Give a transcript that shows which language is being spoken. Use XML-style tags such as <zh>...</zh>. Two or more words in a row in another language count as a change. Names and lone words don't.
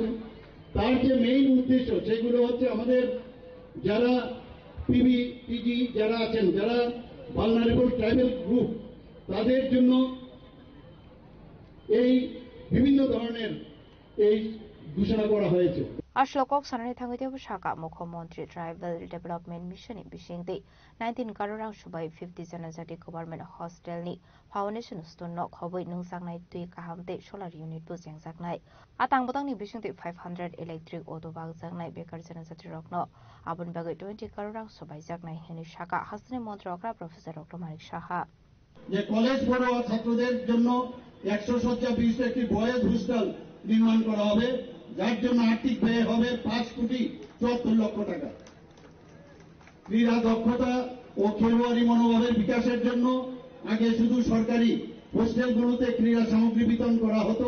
<bn>তার যে মেইন উদ্দেশ্য সেগুলো হচ্ছে আমাদের যারা PG যারা আছেন, যারা</bn> <en>vulnerable tribal group,</en> <bn>তাদের জন্য এই বিভিন্ন ধরনের এই ঘোষণা করা হয়েছে।</bn> <trp>Ashlokok sanani thangite shaka Mukhomantri</trp> <en>Tribal Development Mission</en> <trp>bishingde 19 karorang subai 50 janajati</trp> <en>government hostel</en> <trp>ni foundation stonno khoboi nungsangnai tui kahamte</trp> <en>solar unit</en> <trp>bu jengjaknai atang botang ni bishingde 500</trp> <en>electric auto</en> <trp>bag jaknai bekar janajati rokno abun bagai 20 karorang subai jaknai heni shaka hasne montrokra Professor Dr. Manik Saha</trp> <bn>যে কলেজ পড়ুয়া ছাত্রদের জন্য 100 শয্যা বিশিষ্ট একটি</bn> <en>boys hostel</en> <bn>নির্মাণ করা হবে, যার জন্য আর্থিক ব্যয় হবে 5 কোটি 74 লক্ষ টাকা। ক্রীড়া দক্ষতা ও খেলোয়াড়ি মনোভাবের বিকাশের জন্য আগে শুধু সরকারি হোস্টেলগুলোতে ক্রীড়া সামগ্রী বিতরণ করা হতো।</bn>